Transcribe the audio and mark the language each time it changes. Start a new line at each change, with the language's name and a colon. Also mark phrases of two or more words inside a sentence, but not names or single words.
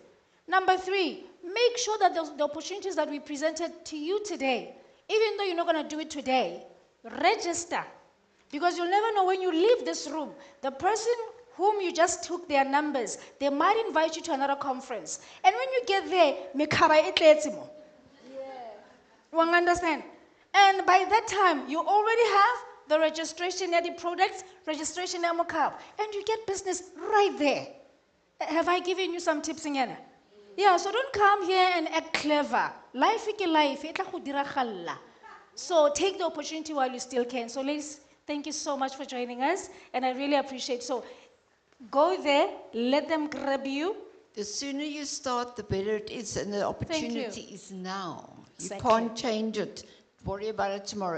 English: Number 3, make sure that the opportunities that we presented to you today, even though you're not going to do it today, register. Because you'll never know when you leave this room, the person whom you just took their numbers, they might invite you to another conference. And when you get there,
Tswana: mekhaba e tletse mo.
English: You understand? And by that time, you already have the registration of the products, registration of mocap, and you get business right there. Have I given you some tips, Ngana? Yeah, so don't come here and act clever. Life is life.
Tswana: E tla go diragalla.
English: So take the opportunity while you still can. So ladies, thank you so much for joining us, and I really appreciate. So go there, let them grab you. The sooner you start, the better it is, and the opportunity is now. You Exactly. can't change it. Worry about it tomorrow.